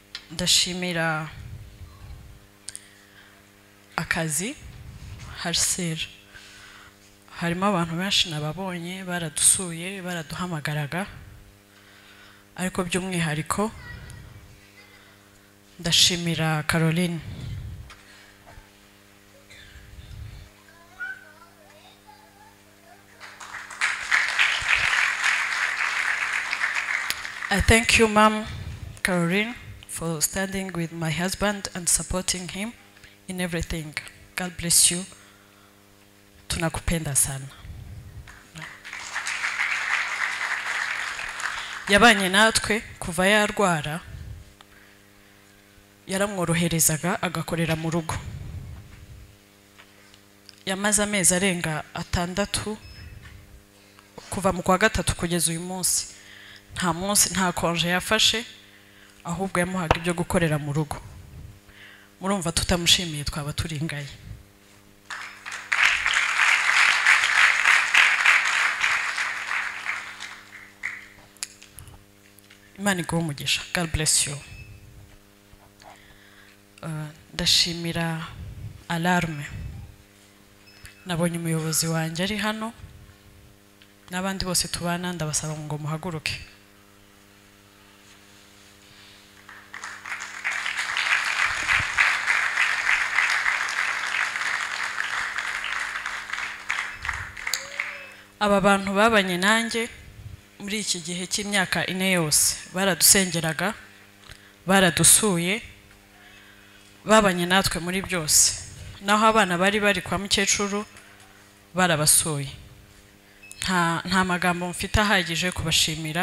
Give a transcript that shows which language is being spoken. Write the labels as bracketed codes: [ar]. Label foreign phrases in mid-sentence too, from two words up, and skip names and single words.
[rw] ndashimira akazi harisera harimo abantu benshi nababonye baradusuye baraduhamagaraga ariko by'umwihariko [en] ndashimira Caroline I thank you, Mom Caroline, for standing with my husband and supporting him in everything. God bless you. [sw] Tunakupenda sana. [rw] Yabanye natwe kuva yarwara yaramworoherezaga agakorera mu rugo. Yamaze amezi arenga 6 kuva mu kwa 3 kugeza uyu munsi. Nta munsi nta konje yafashe ahubwo yamuhaga ibyo gukorera mu rugo. Murumva tutamushimiye twaba turingaye. Imana iguhe umugisha. [en] God bless you. [rw] Ndashimira Alarme. Nabonye umuyobozi wanjye ari hano n'abandi bose tubana ndabasaba ngo muhaguruke. Aba bantu babanye nanjye muri iki gihe cy'imyaka 4 yose baradusengeraga baradusuye babanye natwe muri byose naho abana bari kwa mukecuru barabasuye nta magambo mfite ahagije kubashimira.